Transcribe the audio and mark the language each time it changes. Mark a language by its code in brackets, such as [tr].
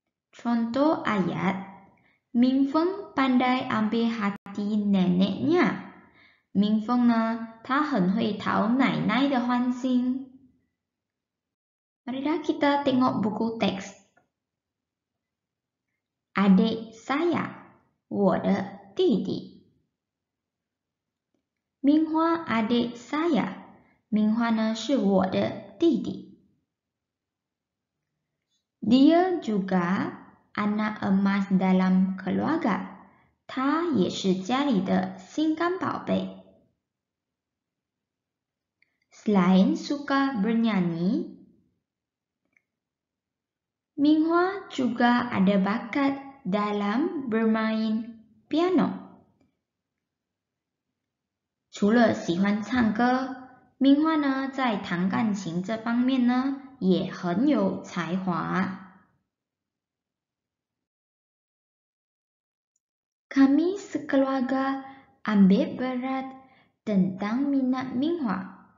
[ms] Contoh ayat, Ming Feng pandai ambil hati neneknya. [zh] Ming Feng 呢，他很会讨奶奶的欢心。 [ms] Marilah kita tengok buku teks. Adik saya, [zh] 我的弟弟。 [ms] 明花 adik saya. [zh] 明花呢是我的弟弟。 [ms] Dia juga anak emas dalam keluarga. [zh] 他也是家里的心肝宝贝。 [ms] Selain suka bernyanyi, Minghua juga ada bakat dalam bermain piano。 [zh] 除了喜欢唱歌，明花呢在弹钢琴这方面呢也很有才华。 [ms] Kami sekeluarga ambil berat tentang minat Minhua。